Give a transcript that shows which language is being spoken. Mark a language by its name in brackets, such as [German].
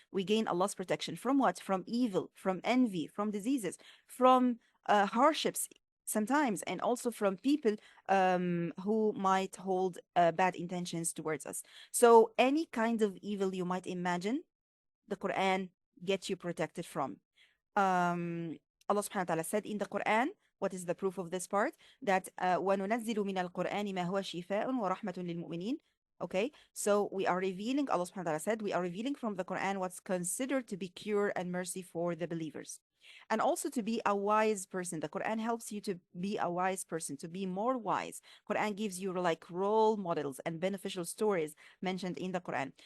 [English] We gain Allah's protection from what? From evil, from envy, from diseases, from hardships sometimes, and also from people who might hold bad intentions towards us. So any kind of evil you might imagine, the Quran gets you protected from. Allah subhanahu wa ta'ala said in the Quran, what is the proof of this part? That [Arabic] وَنُنَزِّلُ مِنَ الْقُرْآنِ مَا هُوَ شِفَاءٌ وَرَحْمَةٌ لِلْمُؤْمِنِينَ. [English] Okay, so we are revealing, Allah subhanahu wa ta'ala said, we are revealing from the Quran what's considered to be cure and mercy for the believers. And also to be a wise person. The Quran helps you to be a wise person, to be more wise. Quran gives you like role models and beneficial stories mentioned in the Quran.